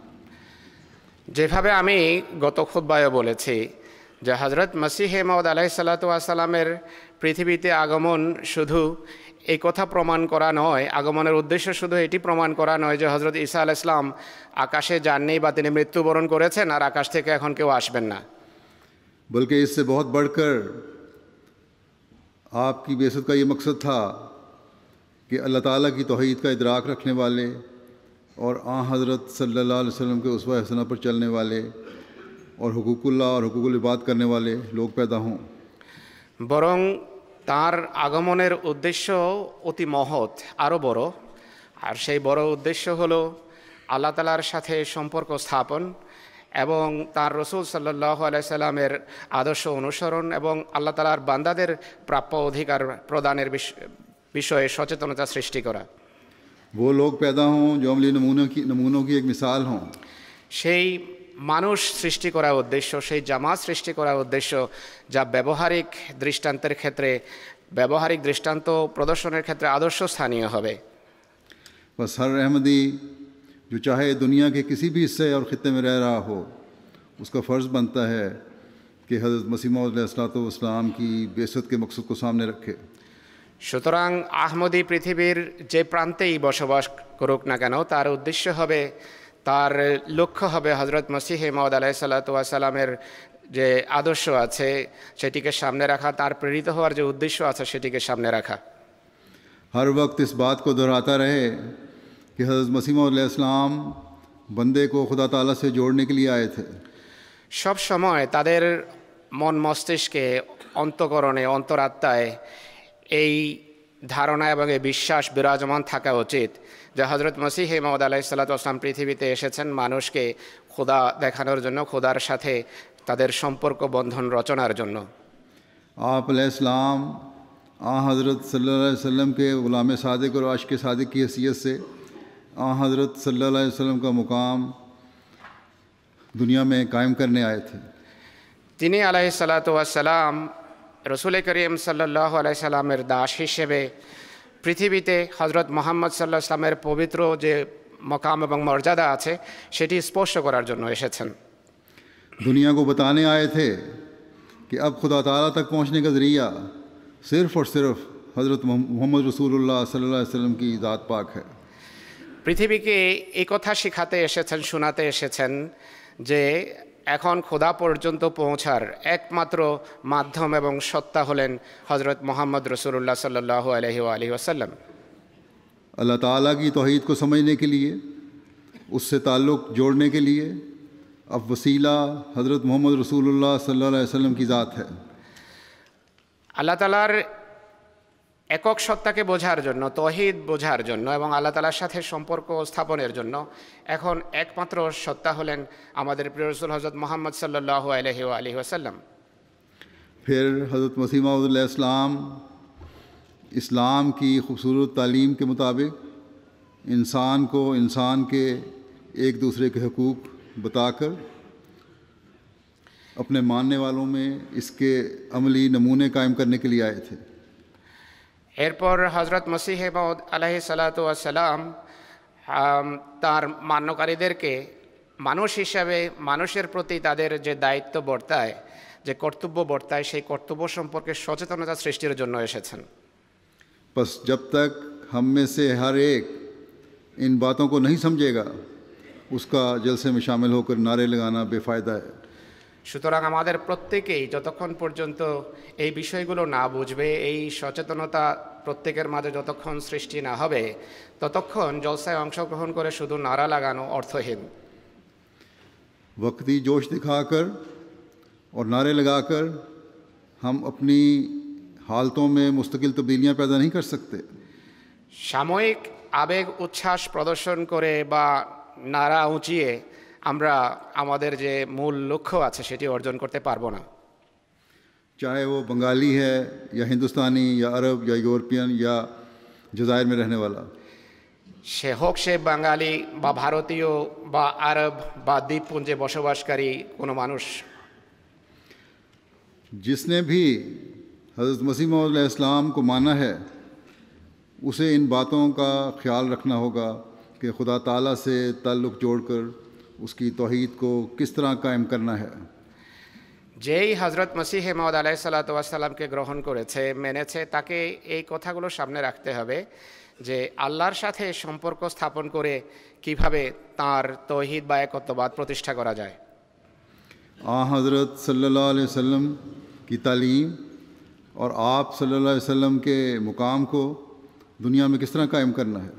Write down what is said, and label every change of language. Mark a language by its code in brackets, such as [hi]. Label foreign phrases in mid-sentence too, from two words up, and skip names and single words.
[bn] যেভাবে আমি গত খুতবায় বলেছি যে হযরত মসিহে মাউদ [ar] عليه الصلاة والسلام [bn] পৃথিবীতে আগমন শুধু এই কথা প্রমাণ করা নয়, আগমনের উদ্দেশ্য শুধু এটি প্রমাণ করা নয় যে হযরত ঈসা [ar] عليه السلام [bn] আকাশে যাননি বা তিনি মৃত্যুবরণ করেছেন আর আকাশ থেকে এখন কেউ আসবেন না, [ur] بلکہ اس سے بہت بڑھ کر آپ کی بعثت کا یہ مقصد تھا کہ اللہ تعالیٰ کی توحید کا ادراک رکھنے والے اور آن حضرت [ar] صلی اللہ علیہ وسلم [ur] کے اسوہ حسنہ پر چلنے والے اور حقوق اللہ اور حقوق العباد کرنے والے لوگ پیدا ہوں۔ [bn] বরং তার আগমনের উদ্দেশ্য অতি মহৎ, আরও বড়। আর সেই বড় উদ্দেশ্য হলো আল্লাহ তাআলার সাথে সম্পর্ক স্থাপন এবং তার রসুল [ar] صلى الله عليه وسلم [bn] আদর্শ অনুসরণ এবং আল্লাহ তাআলার বান্দাদের প্রাপ্য অধিকার প্রদানের বিষয়ে সচেতনতা সৃষ্টি করা। [ur] وہ لوگ پیدا ہوں جو عملی نمونوں کی ایک مثال ہوں۔ [bn] সেই মানুষ সৃষ্টি করার উদ্দেশ্য, সেই জামাত সৃষ্টি করার উদ্দেশ্য যা ব্যবহারিক দৃষ্টান্তের ক্ষেত্রে, ব্যবহারিক দৃষ্টান্ত প্রদর্শনের ক্ষেত্রে আদর্শ স্থানীয় হবে। [ur] بس ہر احمدی جو چاہے دنیا کے کسی بھی حصے اور خطے میں رہ رہا ہو، اس کا فرض بنتا ہے کہ حضرت مسیح موعود [ar] علیہ السلام [ur] کی بعثت کے مقصد کو سامنے رکھے۔ [bn] সুতরাং আহমদী পৃথিবীর যে প্রান্তেই বসবাস করুক না কেন, তার উদ্দেশ্য হবে, তার লক্ষ্য হবে হযরত মসিহে মাউদ [ar] عليه الصلاة والسلام [bn] যে আদর্শ আছে সেটিকে সামনে রাখা, তার প্রেরিত হওয়ার যে উদ্দেশ্য আছে সেটিকে সামনে রাখা। [ur] ہر وقت اس بات کو دہراتا رہے کہ حضرت مسیح موعود [ar] علیہ السلام [ur] بندے کو خدا تعالیٰ سے جوڑنے کے لیے آئے تھے۔ [bn] সব সময় তাদের মন মস্তিষ্কে, অন্তঃকরণে, অন্তরাত্মায় এই ধারণা এবং এই বিশ্বাস বিরাজমান থাকা উচিত যে হযরত মসিহে মাউদ [ar] عليه الصلاة والسلام [bn] পৃথিবীতে এসেছেন মানুষকে খোদা দেখানোর জন্য, খোদার সাথে তাদের সম্পর্ক বন্ধন রচনার জন্য। [ur] آپ [ar] علیہ السلام [ur] حضرت [ar] صلی اللہ علیہ وسلم [ur] کے غلام صادق اور عاشق صادق کی حیثیت سے حضرت [ar] صلی اللہ علیہ وسلم [ur] کا مقام دنیا میں قائم کرنے آئے تھے۔ [bn] তিনি [ar] عليه الصلاة والسلام [bn] রসুল করিম [ar] صلى الله عليه وسلم [bn] দাস হিসেবে পৃথিবীতে হযরত মুহাম্মদ [ar] صلى الله عليه وسلم [bn] পবিত্র যে মকাম এবং মর্যাদা আছে সেটি স্পর্শ করার জন্য এসেছেন। [ur] دنیا کو بتانے آئے تھے کہ اب خدا تعالیٰ تک پہنچنے کا ذریعہ صرف اور صرف حضرت محمد رسول اللہ [ar] صلی اللہ علیہ وسلم [ur] کی ذات پاک ہے۔ [bn] পৃথিবীকে এই কথা শেখাতে এসেছেন, শোনাতে এসেছেন যে এখন খোদা পর্যন্ত পৌঁছার একমাত্র মাধ্যম এবং সত্তা হলেন হযরত মুহাম্মদ রাসূলুল্লাহ [ar] صلى الله عليه وآله وسلم. [ur] اللہ تعالیٰ کی توحید کو سمجھنے کے لیے، اس سے تعلق جوڑنے کے لیے اب وسیلہ حضرت محمد رسول اللہ [ar] صلی اللہ علیہ وسلم [ur] کی ذات ہے۔ [bn] আল্লাহ তাআলার একক সত্তাকে বোঝার জন্য, তৌহিদ বোঝার জন্য এবং আল্লাহ তাআলার সাথে সম্পর্ক স্থাপনের জন্য এখন একমাত্র সত্তা হলেন আমাদের প্রিয় রাসূল হযরত মুহাম্মদ [ar] صلى الله عليه وآله وسلم. [ur] پھر حضرت مسیح موعود [ar] علیہ السلام [ur] اسلام کی خوبصورت تعلیم کے مطابق انسان کو انسان کے ایک دوسرے کے حقوق بتا کر اپنے ماننے والوں میں اس کے عملی نمونے قائم کرنے کے لیے آئے تھے۔ [bn] এরপর হযরত মসিহে মাউদ [ar] عليه الصلاة والسلام [bn] তার মান্যকারীদেরকে মানুষ হিসাবে মানুষের প্রতি তাদের যে দায়িত্ব বর্তায়, যে কর্তব্য বর্তায়, সেই কর্তব্য সম্পর্কে সচেতনতা সৃষ্টির জন্য এসেছেন। [ur] بس جب تک ہم میں سے ہر ایک ان باتوں کو نہیں سمجھے گا، اس کا جلسے میں شامل ہو کر نعرے لگانا بے فائدہ ہے۔ [bn] সুতরাং আমাদের প্রত্যেকেই যতক্ষণ পর্যন্ত এই বিষয়গুলো না বুঝবে, এই সচেতনতা প্রত্যেকের মাঝে যতক্ষণ সৃষ্টি না হবে, ততক্ষণ জলসায় অংশগ্রহণ করে শুধু নারা লাগানো অর্থহীন। [ur] وقتی جوش دکھا کر اور نعرے لگا کر ہم اپنی حالتوں میں مستقل تبدیلیاں پیدا نہیں کر سکتے۔ [bn] সাময়িক আবেগ উচ্ছ্বাস প্রদর্শন করে বা নারা উঁচিয়ে আমরা আমাদের যে মূল লক্ষ্য আছে সেটি অর্জন করতে পারবো না। [ur] چاہے وہ بنگالی ہے یا ہندوستانی یا عرب یا یورپین یا جزائر میں رہنے والا، [bn] সে হোক সে বাঙালি বা ভারতীয় বা আরব বা দ্বীপপুঞ্জে বসবাসকারী কোনো মানুষ। [ur] جس نے بھی حضرت مسیح موعود [ar] علیہ السلام [ur] کو مانا ہے اسے ان باتوں کا خیال رکھنا ہوگا کہ خدا تعالیٰ سے تعلق جوڑ کر اس کی توحید کو کس طرح قائم کرنا ہے۔ [bn] যেই হজরত মসিহ মাউদ [ar] عليه الصلاة والسلام [bn] গ্রহণ করেছে মেনেছে তাকে এই কথাগুলো সামনে রাখতে হবে যে আল্লাহর সাথে সম্পর্ক স্থাপন করে কিভাবে তার তৌহিদ বা একত্ববাদ প্রতিষ্ঠা করা যায়। [ur] حضرت [ar] صلی اللہ علیہ وسلم [ur] کی تعلیم اور آپ [ar] صلی اللہ علیہ وسلم [ur] کے مقام کو دنیا میں کس طرح قائم کرنا ہے۔